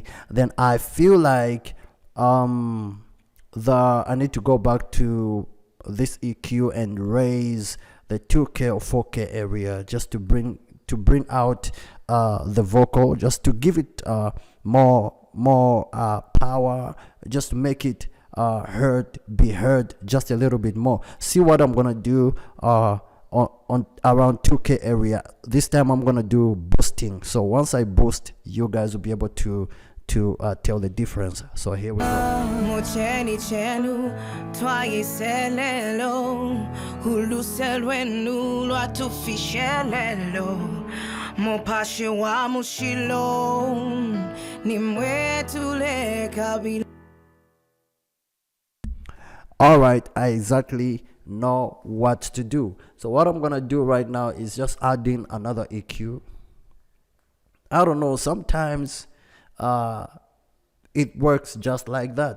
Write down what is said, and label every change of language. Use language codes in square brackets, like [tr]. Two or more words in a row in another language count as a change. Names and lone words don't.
[en] Then I feel like I need to go back to this EQ and raise the 2K or 4K area just to bring bring out the vocal, just to give it more power, just to make it be heard just a little bit more. See what I'm gonna do on around 2K area. This time I'm gonna do boosting. So once I boost, you guys will be able to tell the difference. So here we go. [bem] Mocheni chenu twayiselelo uluselwenu lwatufishelelo mopashe wa mushilo nimwetule kabila. [en] All right, I exactly know what to do. So what I'm gonna do right now is just add in another EQ. I don't know, sometimes it works just like that.